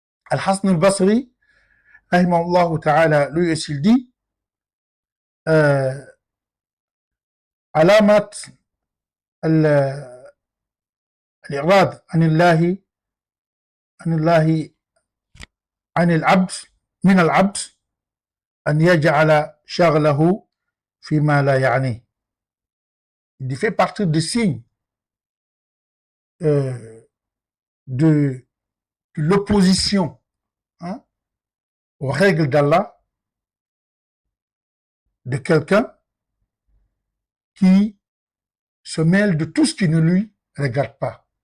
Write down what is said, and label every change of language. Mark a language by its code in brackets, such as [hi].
[fr] Al-Hasan al-Basri, rahimahullah ta'ala, lui aussi il dit alamat [ar] الإعراض عن الله عن العبد من العبد أن يجعل شغله فيما لا يعنيه. [fr] Il fait partie des signes de l'opposition, hein, aux règles d'Allah de quelqu'un qui se mêle de tout ce qui ne lui regarde pas.